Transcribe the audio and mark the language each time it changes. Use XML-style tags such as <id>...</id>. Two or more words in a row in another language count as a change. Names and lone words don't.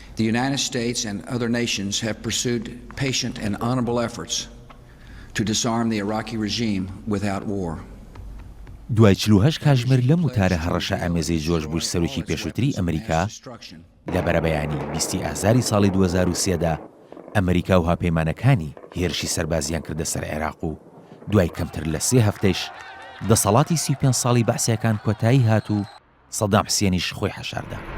<en>The United States and other nations have pursued patient and honorable efforts to disarm the Iraqi regime without war.</en> <ckb>دوای 48 کاتژمێر لەم وتارە هەڕەشە ئامێزەی جۆرج بوش سەرۆکی پێشووتری ئەمریکا لە بەرەبەیانی 20 ئازاری ساڵی 2003دا ئەمریکا و هاوپەیمانەکانی هێرشی سەربازیان کردە سەر عێراق و دوای کەمتر لە 3 هەفتەیش دەسەڵاتی 35 ساڵی بەعسیەکان کۆتایی هات و سەدام حوسێنیش خۆی حەشاردا.</ckb>